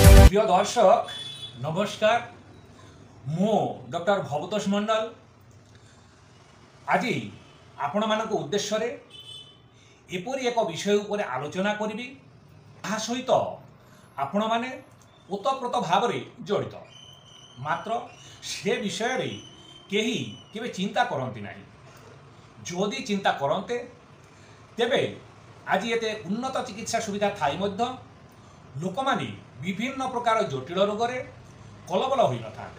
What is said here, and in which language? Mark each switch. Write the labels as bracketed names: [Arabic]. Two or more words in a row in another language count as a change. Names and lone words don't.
[Odia] ପ୍ରିୟ ଦର୍ଶକ ନମସ୍କାର। ମୁ ଡକ୍ଟର ଭବତୋଷ ମଣ୍ଡଳ ଆଜି ଆପଣମାନଙ୍କ ଉଦ୍ଦେଶ୍ୟରେ ଏପରି ଏକ ବିଷୟ ଉପରେ ଆଲୋଚନା କରିବି ତାହା ସହିତ ଆପଣମାନେ ଓତପ୍ରୋତ ଭାବରେ ଜଡ଼ିତ, ମାତ୍ର ସେ ବିଷୟରେ କେହି କେବେ ଚିନ୍ତା କରନ୍ତି ନାହିଁ। ଯଦି ଚିନ୍ତା କରନ୍ତେ ତେବେ ଆଜି ଏତେ ଉନ୍ନତ ଚିକିତ୍ସା ସୁବିଧା ଥାଇ ମଧ୍ୟ ଲୋକମାନେ ବିଭିନ୍ନ ପ୍ରକାର ଜଟିଳ ରୋଗରେ କଲବଲ ହୋଇନଥାନ୍ତେ।